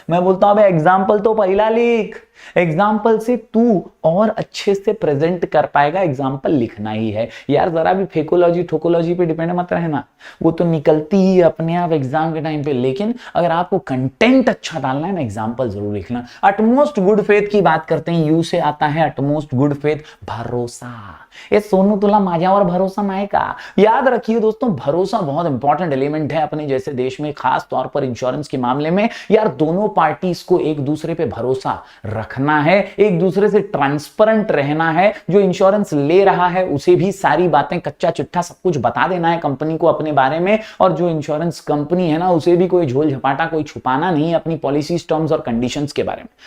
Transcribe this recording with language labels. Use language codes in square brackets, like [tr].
[hi] मैं बोलता हूं एग्जाम्पल तो पहला लिख, एग्जाम्पल से तू और अच्छे से प्रेजेंट कर पाएगा, एग्जाम्पल लिखना ही है यार। जरा भी फेकोलॉजी ठोकोलॉजी पे डिपेंड मत रहना, वो तो निकलती ही अपने आप एग्जाम के टाइम पे। लेकिन अगर आपको कंटेंट अच्छा डालना है ना, एग्जाम्पल जरूर लिखना। अटमोस्ट गुड फेथ की बात करते हैं, यू से आता है अटमोस्ट गुड फेथ, भरोसा। [mr] ये सोनू तुला माझ्यावर भरोसा नाही का? [hi] याद रखिए दोस्तों, भरोसा बहुत इंपॉर्टेंट एलिमेंट है अपने जैसे देश में, खास तौर पर इंश्योरेंस के मामले में। यार दोनों पार्टीज को एक दूसरे पे भरोसा रखना है, एक दूसरे से ट्रांसपेरेंट रहना है। जो इंश्योरेंस ले रहा है उसे भी सारी बातें, कच्चा चिट्ठा सब कुछ बता देना है कंपनी को अपने बारे में, और जो इंश्योरेंस कंपनी है ना, उसे भी कोई झोल झपाटा कोई छुपाना नहीं है अपनी पॉलिसीज, टर्म्स और कंडीशंस के बारे में।